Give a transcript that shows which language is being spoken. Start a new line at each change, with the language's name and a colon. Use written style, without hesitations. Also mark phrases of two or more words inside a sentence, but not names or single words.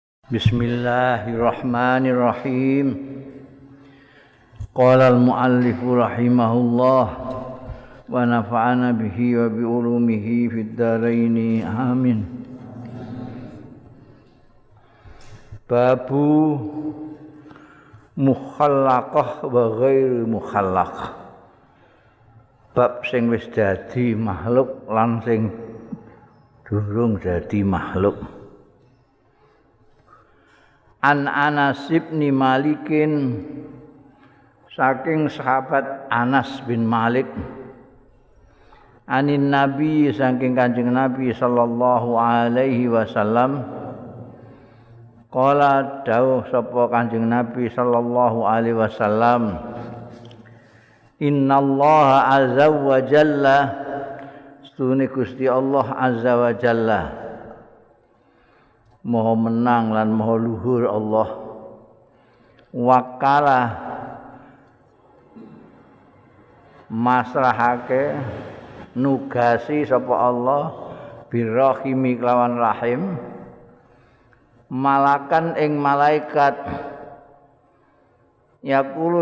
Arabic: بسم الله الرحمن الرحيم. قال المؤلف رحمه الله ونفعنا به وبعلومه في الدارين. Amin. باب مخلقة وغير مخلقة.
Javanese: Bab sing wis dadi makhluk lan sing durung dadi makhluk.
Arabic: عن أنس بن مالك,
Javanese: saking sahabat Anas bin Malik,
Arabic: عن النبي,
Javanese: saking Kanjeng Nabi
Arabic: صلى الله عليه وسلم,
Javanese: qala dawuh sapa Kanjeng Nabi
Arabic: صلى الله عليه وسلم, إن الله عز وجل,
Javanese: stune Gusti Allah
Arabic: عز وجل,
Javanese: Maha menang lan maha luhur Allah, wakala masrahake nugasi sapa Allah birrahimi kelawan rahim, malakan ing malaikat, yaqulu